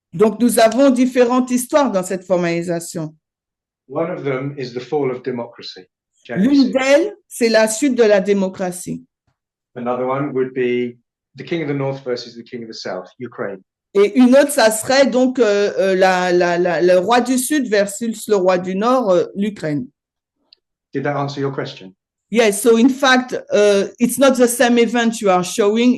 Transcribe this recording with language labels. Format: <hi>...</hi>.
<fr>donc nous avons différentes histoires dans cette formalisation.</fr> <en>One of them is the fall of democracy. January</en> <fr>L'une</fr> <en>6th.</en> <fr>d'elles, c'est la chute de la démocratie.</fr> <en>Another one would be the king of the north versus the king of the south, Ukraine.</en> <fr>Et une autre, ça serait donc le roi du Sud versus le roi du Nord, l'Ukraine.</fr> <en>Did that answer your question? Yes, so in fact, it's not the same event you are showing.</en>